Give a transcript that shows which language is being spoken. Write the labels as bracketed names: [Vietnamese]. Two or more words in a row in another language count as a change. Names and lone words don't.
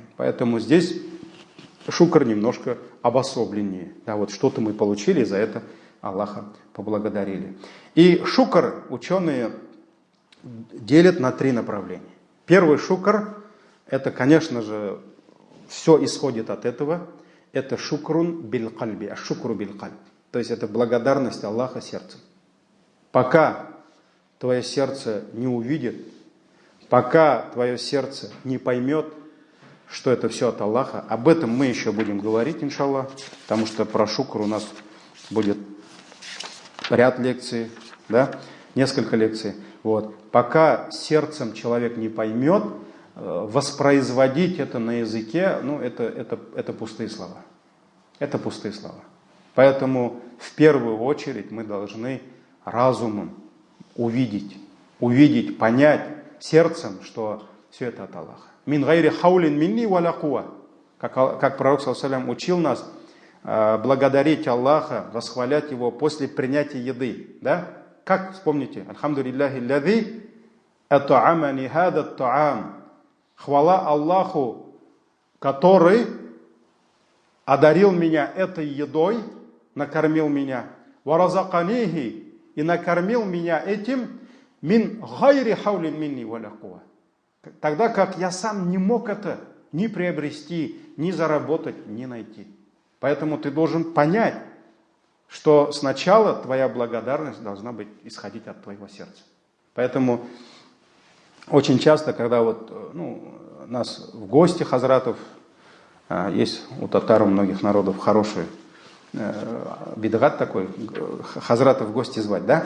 [Russian] Поэтому здесь шукр немножко обособленнее. Да, вот что-то мы получили, и за это Аллаха поблагодарили. И шукр ученые делят на 3 направления. Первый шукр, это, конечно же, все исходит от этого. [Arabic] Это شكر بالقلب، والشكر بالقلب. [Russian] То есть это благодарность Аллаха сердцем. Пока твое сердце не увидит, пока твое сердце не поймет, что это все от Аллаха, об этом мы еще будем говорить, иншаллах, потому что про шукр у нас будет ряд лекций, да, несколько лекций. Вот. Пока сердцем человек не поймет, воспроизводить это на языке, это пустые слова. Это пустые слова. Поэтому в первую очередь мы должны разумом увидеть, понять сердцем, что все это от Аллаха. [Arabic] من غير حول مني ولا قوة. [Russian] Как пророк [Arabic] صلى الله عليه وسلم [Russian] учил нас благодарить Аллаха, восхвалять Его после принятия еды. Да? Как, вспомните, [Arabic] الحمد لله الذي أطعمني هذا الطعام. [Russian] Хвала Аллаху, который одарил меня этой едой, накормил меня. Варазаканихи, и накормил меня этим [Arabic] من غير حول مني ولا قوة. [Russian] Тогда как я сам не мог это ни приобрести, ни заработать, ни найти. Поэтому ты должен понять, что сначала твоя благодарность должна быть исходить от твоего сердца. Поэтому очень часто, когда нас в гости хазратов, есть у татар, у многих народов хороший бидгат такой, хазратов в гости звать, да?